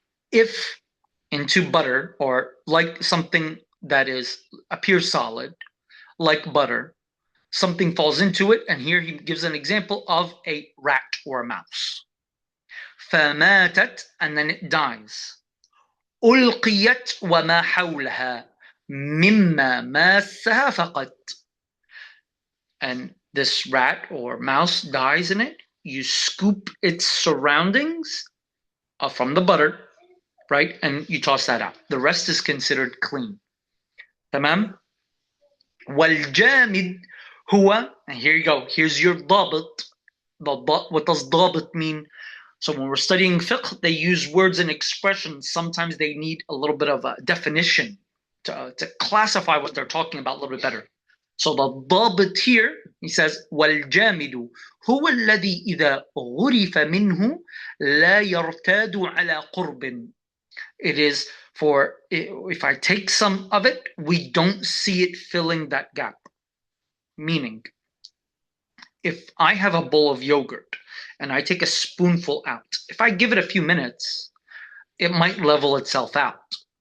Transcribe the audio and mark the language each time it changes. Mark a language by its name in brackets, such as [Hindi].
[English] If into butter or like something that appears solid, like butter, something falls into it, and here he gives an example of a rat or a mouse. فماتت, and then it dies. [Arabic] ألقيت وما حولها مما ماسها فقط. [English] And this rat or mouse dies in it. You scoop its surroundings from the butter, right? And you toss that out. The rest is considered clean. [Arabic] تمام? والجامد هو, [English] and here you go. Here's your ضابط. What does ضابط mean? So when we're studying fiqh, they use words and expressions. Sometimes they need a little bit of a definition to classify what they're talking about a little bit better. So the ضابط here, he says, [Arabic] والجامد هو الذي إذا غرف منه لا يرتاد على قرب. [English] It is for, if I take some of it, we don't see it filling that gap. Meaning, if I have a bowl of yogurt and I take a spoonful out, if I give it a few minutes, it might level itself out.